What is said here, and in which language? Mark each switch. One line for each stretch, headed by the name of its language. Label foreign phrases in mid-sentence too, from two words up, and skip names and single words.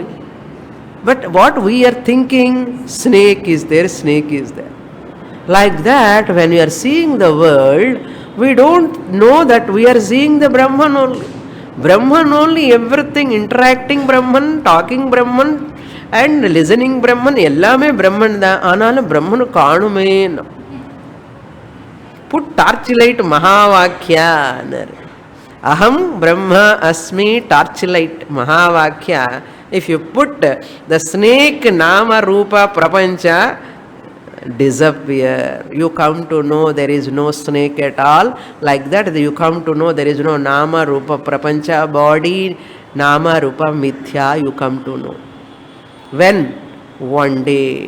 English: But what we are thinking, snake is there, snake is there. Like that, when we are seeing the world, we don't know that we are seeing the Brahman only. Brahman only, everything, interacting Brahman, talking Brahman, and listening Brahman,
Tamil: எல்லாமே பிரம்மன் டா. ஆனால் பிரம்மன் காணுமே.
English: Put torchlight Mahavakya.
Sanskrit: अहं ब्रह्म अस्मि torchlight Mahavakya.
English: If you put the snake
Sanskrit: नाम रूप प्रपञ्च,
English: disappear. You come to know there is no snake at all. Like that, you come to know there is no
Sanskrit: नाम रूप प्रपञ्च,
English: body,
Sanskrit: नाम रूप मिथ्या,
English: you come to know. When? One day.